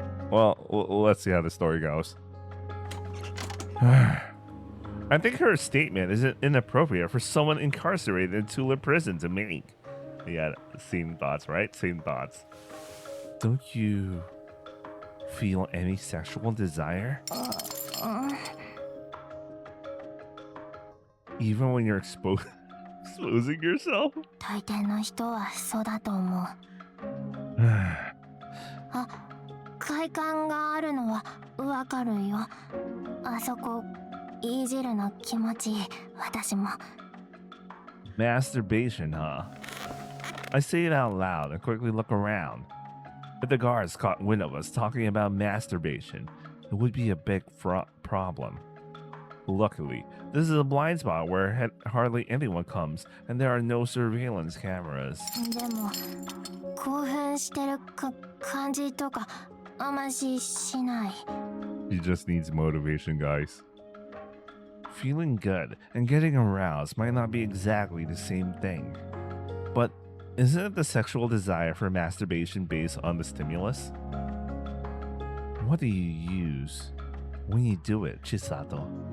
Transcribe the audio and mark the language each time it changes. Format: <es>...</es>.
<en>Well, let's see how the story goes. I think her statement is inappropriate for someone incarcerated in Tula prison to make. Yeah, same thoughts, right? Same thoughts. Don't you feel any sexual desire? Even when you're exposing yourself?</en> <ja>大抵の人はそうだと思う。あ、快感があるのはわかるよ。あそこいじるの気持ちいい。私も。</ja> <en>Masturbation, huh? I say it out loud and quickly look around. If the guards caught wind of us talking about masturbation, it would be a big problem. Luckily, this is a blind spot where hardly anyone comes and there are no surveillance cameras.</en> <ja>でも興奮してる感じとかあましない。</ja> <en>He just needs motivation, guys. Feeling good and getting aroused might not be exactly the same thing. But isn't it the sexual desire for masturbation based on the stimulus? What do you use when you do it, Chisato?</en>